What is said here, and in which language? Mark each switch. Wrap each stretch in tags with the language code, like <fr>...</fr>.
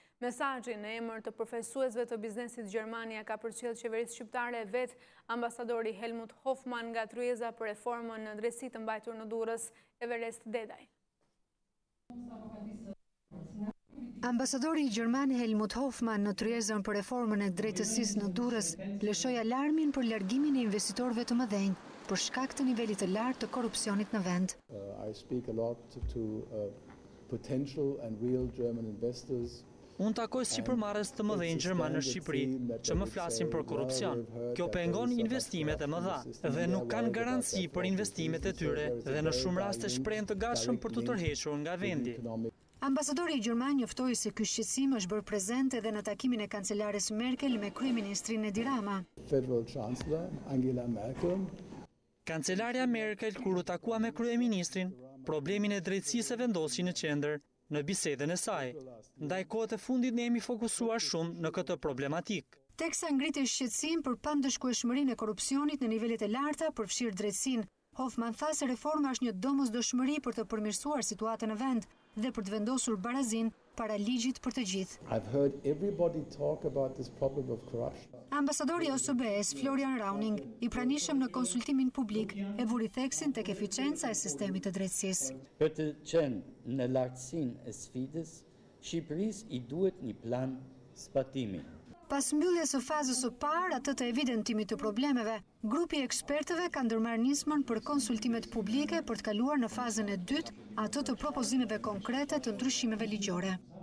<sq>Mesazhin në emër të përfaqësuesve të biznesit Gjermania ka përcjell qeverisë shqiptare e vet ambasadori Helmut Hoffmann nga tryeza për reformën në drejtësi të mbajtur në Durrës, Everest Dedaj. Ambasadori i Gjerman Helmut Hoffmann në tryezën për reformën e drejtësisë në Durrës lëshoi alarmin për largimin e investitorëve të mëdhenj për shkak të nivelit të lartë të korrupsionit në vend.</sq> <en>I speak a lot to potential and real German investors.</en> <sq>Unë takoj sipërmarrës të mëdhenj gjerman në Shqipëri që më flasin për korrupsion. Kjo pengon investimet e mëdha dhe nuk kanë garanci për investimet e tyre dhe në shumë raste shprehen të gatshëm për të tërhequr nga vendi. Ambasadori i Gjerman njoftoi se ky shqetësim është bërë prezent edhe në takimin e kancelares Merkel me kryeministrin Edi Rama.</sq> <en>Federal Chancellor Angela Merkel.</en> <sq>Kancelarja Merkel kur u takua me kryeministrin, problemin e drejtësisë e vendosi në qendër në bisedën e saj. Ndaj kohët e fundit ne jemi fokusuar shumë në këtë problematik. Teksa ngritej shqetësim për pandëshkueshmërinë e korrupsionit në nivelet e larta përfshirë drejtësinë, Hoffmann tha se reforma është një domosdoshmëri për të përmirësuar situatën në vend dhe për të vendosur barazinë para ligjit për të gjithë.</sq> <en>I've heard everybody talk about this problem of corruption.</en> <sq>Ambasadori OSBE-s Florian Rauning, i pranishëm në konsultimin publik, e vuri theksin tek eficienca e sistemit të drejtësisë. Për të qenë në lartësinë e sfidës, Shqipërisë i duhet një plan zbatimi. Pas mbylljes së fazës së parë atë të evidentimit të problemeve, grupi i ekspertëve ka ndërmarrë nismën për konsultimet publike për të kaluar në fazën e dytë atë të propozimeve konkrete të ndryshimeve ligjore.</sq>